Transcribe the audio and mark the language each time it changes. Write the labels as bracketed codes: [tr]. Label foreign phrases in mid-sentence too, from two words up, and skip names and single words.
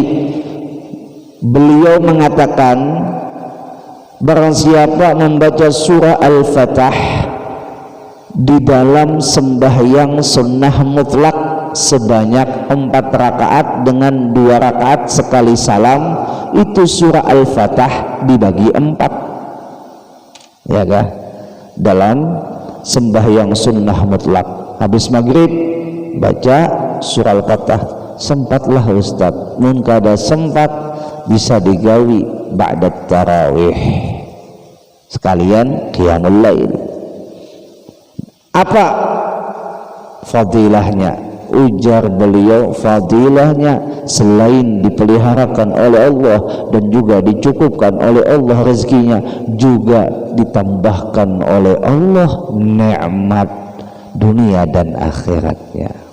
[id] Beliau mengatakan barang siapa membaca surah Al-Fatah di dalam sembahyang sunnah mutlak sebanyak 4 rakaat dengan 2 rakaat sekali salam, itu surah Al-Fatah dibagi 4, ya kah? Dalam sembahyang sunnah mutlak habis maghrib baca surah Al-Fatah. [bjn] Sempatlah Ustaz, mun kada sempat bisa digawi ba'da tarawih sekalian [ar] قيام الليل. [id] Apa fadilahnya? Ujar beliau, fadilahnya selain dipeliharakan oleh Allah dan juga dicukupkan oleh Allah rezekinya, juga ditambahkan oleh Allah nikmat dunia dan akhiratnya.